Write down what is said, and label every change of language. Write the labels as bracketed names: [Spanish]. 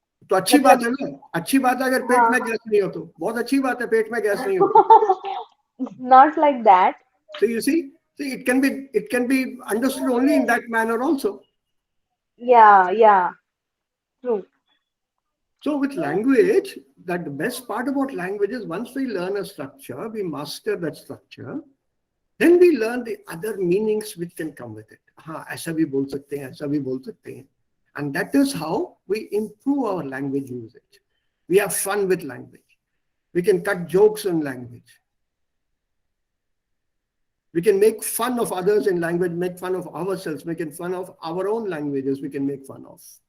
[Hindi] तो अच्छी बात है ना, अच्छी बात है अगर पेट हाँ, में गैस नहीं हो तो बहुत अच्छी बात है, पेट में गैस नहीं हो तो. [English] not like that. So you see, it can be understood only in that manner also. Yeah, true. So with language, that the best part about language is once we learn a structure, we master that structure, then we learn the other meanings which can come with it. [Hindi] हाँ, ऐसा भी बोल सकते हैं, ऐसा भी बोल सकते हैं. [English] And that is how we improve our language usage. We have fun with language. We can cut jokes in language. We can make fun of others in language, make fun of ourselves, making fun of our own languages we can make fun of.